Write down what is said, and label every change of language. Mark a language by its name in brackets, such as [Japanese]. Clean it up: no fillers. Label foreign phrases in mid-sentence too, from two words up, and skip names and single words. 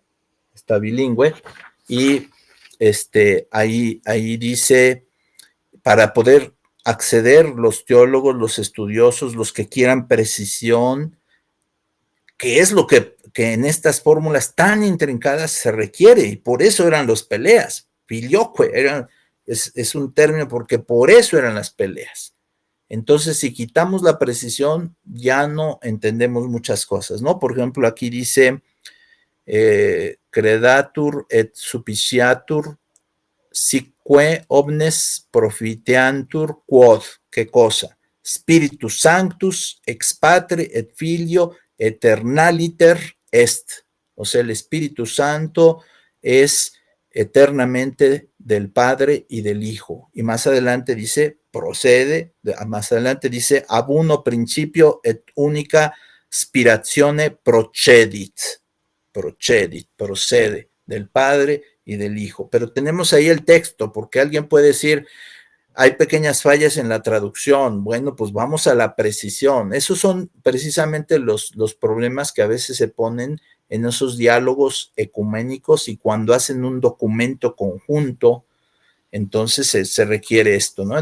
[Spanish] Está bilingüe, y ahí dice, para poder acceder los teólogos, los estudiosos, los que quieran precisión, que es lo que en estas fórmulas tan intrincadas se requiere, y por eso eran las peleas. Filioque es un término porque por eso eran las peleas. Entonces, si quitamos la precisión, ya no entendemos muchas cosas, ¿no? Por ejemplo, aquí dice, [Latin] credatur et supiciatur, sique omnes profiteantur quod, [Spanish] ¿qué cosa? [Latin] Spiritus Sanctus, ex Patre et Filio, eternaliter est. [Spanish] O sea, el Espíritu Santo es eternamente del Padre y del Hijo. Y más adelante dice, procede, más adelante dice, [Latin] ab uno principio et única spirazione procedit, [Spanish] procede del Padre y del Hijo. Pero tenemos ahí el texto, porque alguien puede decir, hay pequeñas fallas en la traducción. Bueno, pues vamos a la precisión. Esos son precisamente los problemas que a veces se ponen en esos diálogos ecuménicos, y cuando hacen un documento conjunto, entonces se requiere esto, ¿no?